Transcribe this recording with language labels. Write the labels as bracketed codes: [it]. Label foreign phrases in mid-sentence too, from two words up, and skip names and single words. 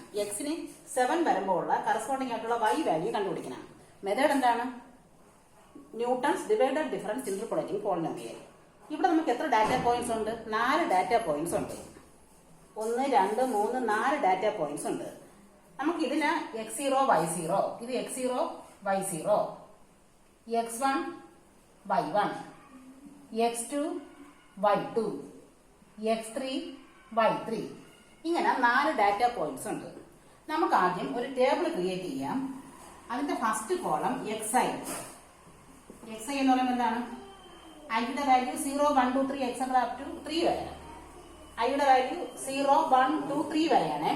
[ml] എക്സിന് 7 വരുമ്പോൾ ഉള്ള കറസ്പോണ്ടിങ് ആയിട്ടുള്ള [en] y value [ml] കണ്ടുപിടിക്കണം. മെത്തേഡ് എന്താണ്? [en] Newton's divided difference interpolating polynomial. [ml] ഇവിടെ നമുക്ക് എത്ര [en] data points [ml] ഉണ്ട്? 4 [en] data points [ml] ഉണ്ട്. 1, 2, 3, 4 [en] data points [ml] ഉണ്ട്. നമുക്ക് ഇതിന് x0 y0, ഇത് x0 y0, x1 y1, x2 y2, x3 y3, ഇങ്ങനെ 4 [en] data points [ml] ഉണ്ട്. നമുക്ക് ആദ്യം ഒരു [en] table create [ml] ചെയ്യാം. അതിന്റെ [en] first column [ml] xi എന്ന് പറയുന്നത് എന്താണ്? ഐയുടെ വാല്യൂ 0, 1, 2, 3 [en] etcetera up to 3 [ml] വരെയാണ്. ഐയുടെ വാല്യൂ 0, 1, 2, 3 വരെയാണ്.